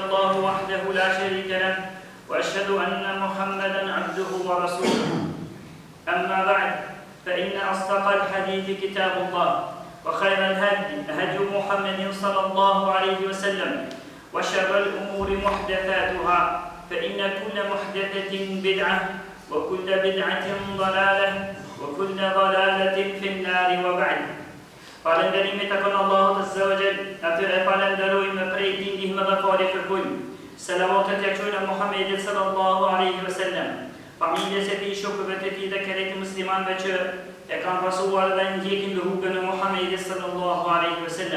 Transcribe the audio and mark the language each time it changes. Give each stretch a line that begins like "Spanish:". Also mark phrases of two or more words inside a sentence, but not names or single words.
Arabic: الله وحده لا شريك له وأشهد أن محمدا عبده ورسوله أما بعد فإن أصدق الحديث كتاب الله وخير الهدي هدي محمد صلى الله عليه وسلم وشر الأمور محدثاتها فإن كل محدثة بدعة وكل بدعة ضلالة وكل ضلالة في النار وبعد.
Albanian: Falënderimi takon Allahut
Arabic: عز وجل,
Albanian: atë falenderojmë prej ndihmë dhe falë kërkojmë. Selavatet ja çojmë Muhamedit
Arabic: صلى الله عليه وسلم.
Albanian: Familjes e tij, shokëve të tij dhe këtij muslimanëve që e kanë pasuar dhe ndjekin rrugën e Muhamedit
Arabic: صلى الله عليه وسلم.